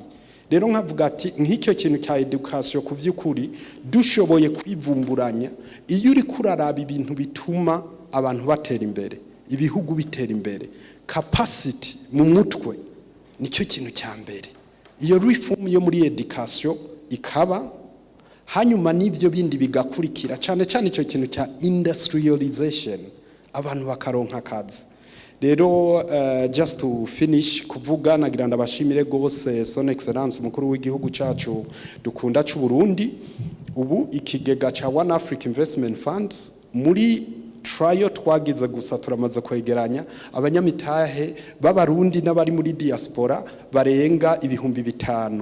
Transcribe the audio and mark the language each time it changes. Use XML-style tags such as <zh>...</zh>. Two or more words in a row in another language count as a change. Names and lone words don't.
<rn>Rero nkavuga ati nk'icyo kintu cya education kuvyukuri dushoboye kwivumburanya iyo uri kuraraba ibintu bituma abantu batera imbere ibihugu bitera imbere capacity mu mutwe nicyo kintu cya mbere. Iyo reform yo muri education ikaba hanyuma n'ivyo bindi bigakurikira cyane cyane icyo kintu cya industrialization abantu bakaronka akazi. Rero</rn> <en>just to finish</en> <rn>kuvuga nagira ndabashimire gose</rn> <fr>son excellence</fr> <rn>mukuru w'igihugu cyacu dukunda cy'u Burundi. Ubu ikigega cha One Africa Investment Funds muri trial twagize gusa turamaze kwegeranya abanyamitahe b'abarundi n'abari muri diaspora barenga ibihumbi 5.</rn>